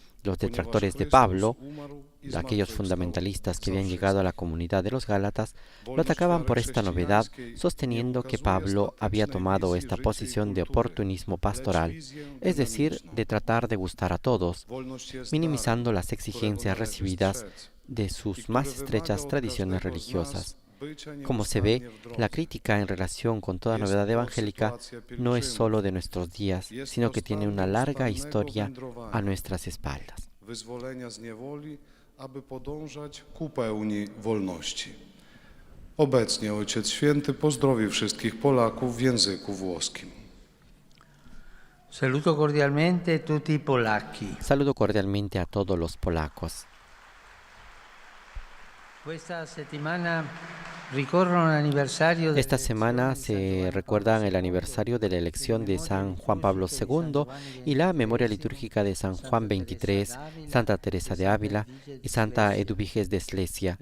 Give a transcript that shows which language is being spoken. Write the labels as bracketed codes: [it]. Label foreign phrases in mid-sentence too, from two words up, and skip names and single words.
[es] Los detractores de Pablo, de aquellos fundamentalistas que habían llegado a la comunidad de los Gálatas, lo atacaban por esta novedad, sosteniendo que Pablo había tomado esta posición de oportunismo pastoral, es decir, de tratar de gustar a todos, minimizando las exigencias recibidas de sus más estrechas tradiciones religiosas. Como se ve, la crítica en relación con toda novedad evangélica no es solo de nuestros días, sino que tiene una larga historia a nuestras espaldas. [pl] Wyzwolenia z niewoli, aby podążać ku pełni wolności. Obecnie Ojciec Święty pozdrowi wszystkich Polaków w języku włoskim. [it] Saluto cordialmente tutti i polacchi. [es] Saludo cordialmente a todos los polacos. Esta semana se recuerda el aniversario de la elección de San Juan Pablo II y la memoria litúrgica de San Juan XXIII, Santa Teresa de Ávila y Santa Eduviges de Slesia.